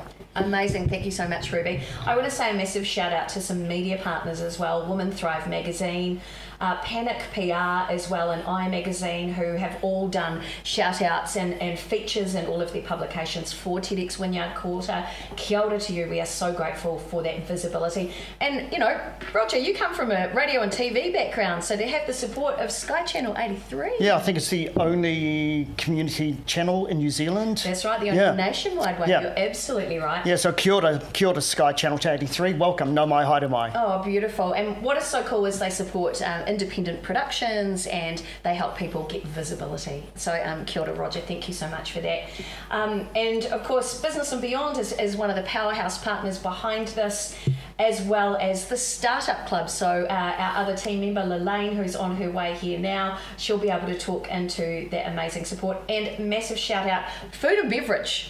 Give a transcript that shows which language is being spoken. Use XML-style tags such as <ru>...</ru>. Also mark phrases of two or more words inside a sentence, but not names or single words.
<en>Amazing. Thank you so much, Ruby. I want to say a massive shout out to some media partners as well, Women Thrive magazine, Panic PR as well, and iMagazine, who have all done shout outs and features in all of their publications for TEDx Wynyard Quarter.</en> <mi>Kia ora</mi> <en>to you. We are so grateful for that visibility. And, Roger, you come from a radio and TV background, so to have the support of Sky Channel 83. Yeah, I think it's the only community channel in New Zealand. That's right, the only nationwide one. Yeah. You're absolutely right. Yeah, so</en> <mi>kia ora</mi> <en>Sky Channel 83. Welcome,</en> <mi>no mai, haere mai.</mi> <en>Oh, beautiful. And what is so cool is they support independent productions and they help people get visibility.</en> <mi>So kia ora,</mi> <en>Roger, thank you so much for that. And of course, Business and Beyond is one of the powerhouse partners behind this, as well as the Startup Club. So our other team member, Lelaine, who's on her way here now, she'll be able to talk into that amazing support. And massive shout out, food and beverage.</en>